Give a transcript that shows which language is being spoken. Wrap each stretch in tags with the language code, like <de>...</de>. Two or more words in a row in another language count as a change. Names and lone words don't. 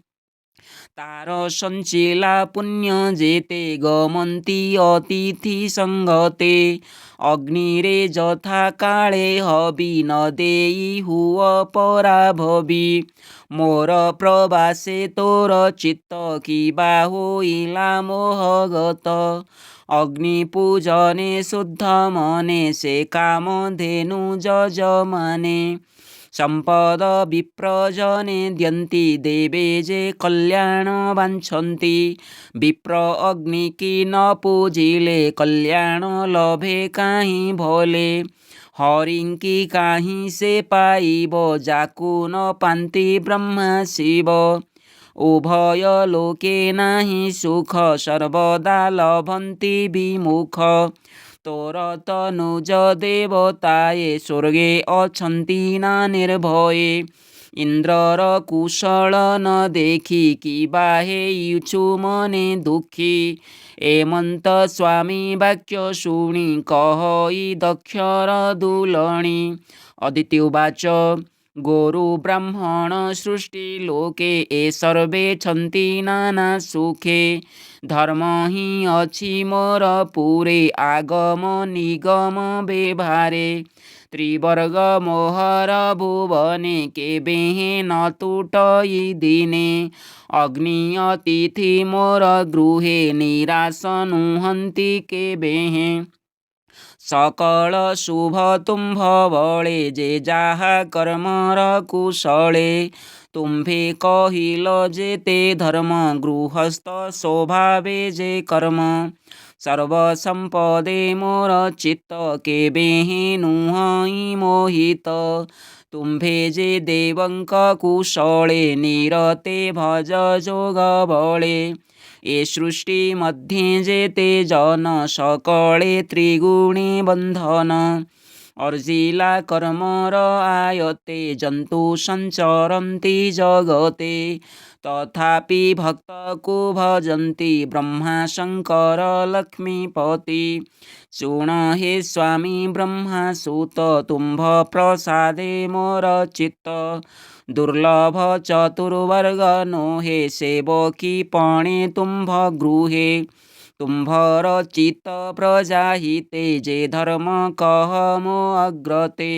<or>ତାର ସଞ୍ଚିଲା ପୁଣ୍ୟ ଯେତେ ଗମନ୍ତି ଅତିଥି ସଙ୍ଗତେ। ଅଗ୍ନିରେ ଯଥା କାଳେ ହବି ନ ଦେଇ ହୁଆ ପରାଭବୀ। ମୋର ପ୍ରବାସେ ତୋର ଚିତ୍ତ କିବା ହୋଇଲା ମୋହଗତ। ଅଗ୍ନି ପୂଜନେ ଶୁଦ୍ଧ ମନେ ସେ କାମ ଧେନୁ ଯଜମାନେ। ସମ୍ପଦ ବିପ୍ରଜନେ ଦ୍ୟନ୍ତି ଦେବେ ଯେ କଲ୍ୟାଣ ବାଞ୍ଛନ୍ତି। ବିପ୍ର ଅଗ୍ନି କି ନ ପୂଜିଲେ କଲ୍ୟାଣ ଲଭେ କାହିଁ ଭୋଳେ। ହରିଙ୍କି କାହିଁ ସେ ପାଇବ ଯାକୁ ନ ପାନ୍ତି ବ୍ରହ୍ମା ଶିବ। ଉଭୟ ଲୋକେ ନାହିଁ ସୁଖ ସର୍ବଦା ଲଭନ୍ତି ବିମୁଖ। ତୋର ତନୁଜ ଦେବତାଏ ସ୍ୱର୍ଗେ ଅଛନ୍ତି ନା ନିର୍ଭୟେ। ଇନ୍ଦ୍ରର କୁଶଳ ନ ଦେଖି କିବା ହେଉଛୁ ମନେ ଦୁଖୀ। ଏମନ୍ତ ସ୍ୱାମୀ ବାକ୍ୟ ଶୁଣି କହଇ ଦକ୍ଷର ଦୁଲଣୀ। ଅଦିତି ଉବାଚ ଗୋରୁ ବ୍ରାହ୍ମଣ ସୃଷ୍ଟି ଲୋକେ ଏ ସର୍ବେ ଛନ୍ତି ନାନା ସୁଖେ। ଧର୍ମ ହିଁ ଅଛି ମୋର ପୁରେ ଆଗମ ନିଗମ ବେଭାରେ। ତ୍ରିବର୍ଗ ମୋହର ଭୁବନେ କେବେ ନ ଟୁଟଇ ଦିନେ। ଅଗ୍ନି ଅତିଥି ମୋର ଗୃହେ ନିରାଶ ନୁହନ୍ତି କେବେ। ସକଳ ଶୁଭ ତୁମ୍ଭ ବଳେ ଯେ ଯାହା କର୍ମର କୁଶଳେ। ତୁମ୍ଭେ କହିଲ ଯେତେ ଧର୍ମ ଗୃହସ୍ଥ ସ୍ୱଭାବେ ଯେ କର୍ମ। ସର୍ବ ସମ୍ପଦେ ମୋର ଚିତ୍ତ କେବେ ନୁହଇ ମୋହିତ। ତୁମ୍ଭେ ଯେ ଦେବଙ୍କ କୁଶଳେ ନିରତେ ଭଜ ଯୋଗ ବଳେ। ଏ ସୃଷ୍ଟି ମଧ୍ୟେ ଯେତେ ଜନ ସକଳେ ତ୍ରିଗୁଣୀ ବନ୍ଧନ। ଅର୍ଜିଲା କର୍ମର ଆୟତେ ଜନ୍ତୁ ସଞ୍ଚରନ୍ତି ଜଗତେ। ତଥାପି ଭକ୍ତକୋ ଭଜନ୍ତି ବ୍ରହ୍ମା ଶଙ୍କର ଲକ୍ଷ୍ମୀପତି। ଶୃଣ ହେ ସ୍ୱାମୀ ବ୍ରହ୍ମା ସୁତ ତୁମ୍ଭ ପ୍ରସାଦେ ମୋର ଚିତ୍ତ। ଦୁର୍ଲଭ ଚତୁର୍ବର୍ଗ ନୋ ହେ ସେବକୀ ପଣେ ତୁମ୍ଭ ଗୃହେ। ତୁମ୍ଭର ଚିତ୍ତ ପ୍ରଜା ହିତେ ଯେ ଧର୍ମ କହ ମୋ ଅଗ୍ରତେ।</or>